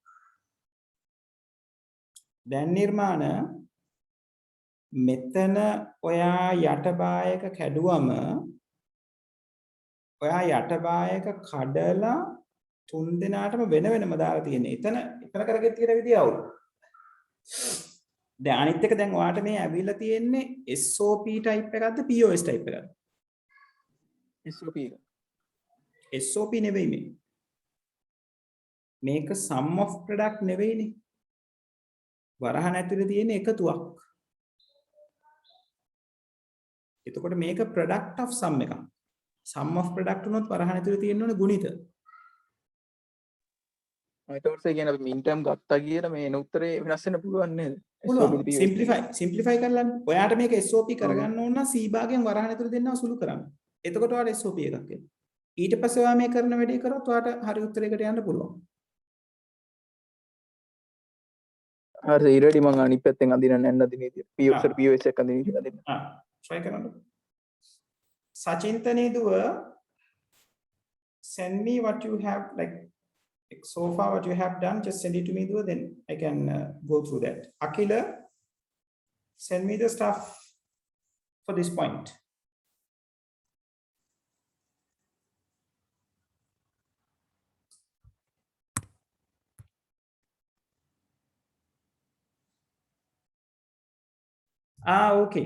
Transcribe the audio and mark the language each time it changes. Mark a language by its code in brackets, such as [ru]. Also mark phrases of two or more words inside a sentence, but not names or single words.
[si] දැන් නිර්මාණ මෙතන ඔයා යට බායක කැඩුවම ඔයා යට බායක කඩලා තුන් දෙනාටම වෙන වෙනම දාලා තියෙන්නේ. එතන කරගෙන තියෙන විදිය අවුල්. දැන් අනිත් එක දැන් ඔයාට මේ ඇවිල්ලා තියෙන්නේ [en] SOP type [si] එකක්ද [en] POS type [si] එකක්ද? SOP එක. SOP නෙවෙයි මේ. මේක [en] sum of product [si] නෙවෙයිනේ. වරහන් ඇතුලේ තියෙන එකතුවක්. එතකොට මේක [en] product of sum [si] එකක්. [en] sum of product [si] උනොත් වරහන් ඇතුලේ තියෙන්න ඕනේ ගුණිත. ඒතකොට ඒ කියන්නේ අපි [en] min term [si] ගත්තා කියලා මේ එන උත්තරේ වෙනස් වෙන්න පුළුවන් නේද? පුළුවන්. simplify කරලා ඔයාට මේක SOP කරගන්න ඕන නම් C භාගයෙන් වරහන් ඇතුලේ දෙන්නව සුළු කරන්න. එතකොට ඔයාට SOP එකක් එනවා. ඊට පස්සේ ඔයා මේ කරන වැඩේ කරොත් ඔයාට හරි උත්තරයකට යන්න පුළුවන්. හරි ඊට මම අනිත් පැත්තෙන් අදින්න නැන්න අදින විදිය. POS එක අදින විදිය අදින්න. [en] try [si] කරන්න. සචින්තනී දුව [en] send me what you have, like so far what you have done. Just send it to me, though, then I can go through that. Akila, send me the stuff for this point. Okay.